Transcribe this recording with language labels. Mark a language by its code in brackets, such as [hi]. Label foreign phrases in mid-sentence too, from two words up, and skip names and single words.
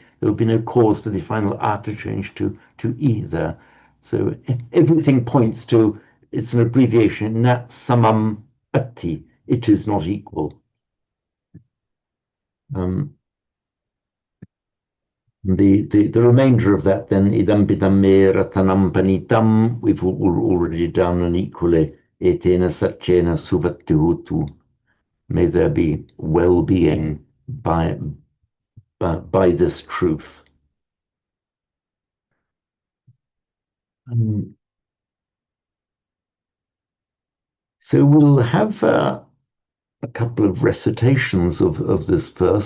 [en] There would be no cause for the final r to change to e there. So everything points to it's an abbreviation, [pi] nat samam atti. [en] It is not equal. Um, the remainder of that then [pi] idam bidam me ratanam panitam [en] we've already done an equally [pi] etena satchena suvattihutu. [en] May there be well-being by this truth. So we'll have a couple of recitations of this verse.